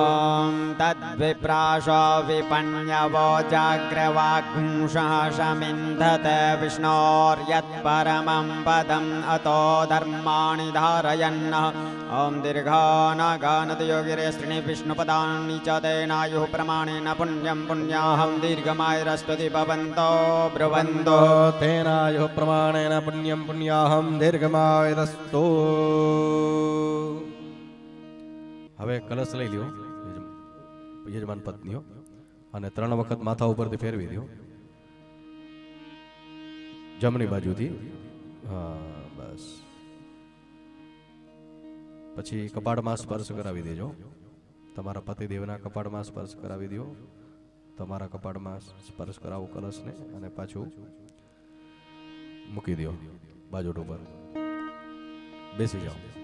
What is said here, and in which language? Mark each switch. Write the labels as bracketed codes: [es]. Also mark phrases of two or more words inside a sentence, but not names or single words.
[sa] ॐ तद्विप्राश विश्वासो विपण्यवो जाग्रवाग्ंशः शमिन्धते विष्णोर्यत्परमं पदम् अतो धर्माणि धारयन्नः ॐ दीर्घानागानदयोगिरे श्रीणि विष्णुपदानि च तेनायुः प्रमाणेन पुण्यं पुण्याहं दीर्घमायुरस्पति भवन्तो ब्रुवन्तो तेनायुः प्रमाणेन पुण्यं पुण्याहं दीर्घमायुरस्तु [gu] હવે કલશ લઈ લ્યો યજમાન પત્નીઓ અને 3 વખત માથા ઉપરથી ફેરવી દો જમણી બાજુથી હા બસ પછી કપાળમાં સ્પર્શ કરાવી દેજો તમારા પતિદેવના કપાળમાં સ્પર્શ કરાવી દો તમારા કપાળમાં સ્પર્શ કરાવો કલશને અને પાછું મૂકી દો બાજોટ ઉપર બેસી જાઓ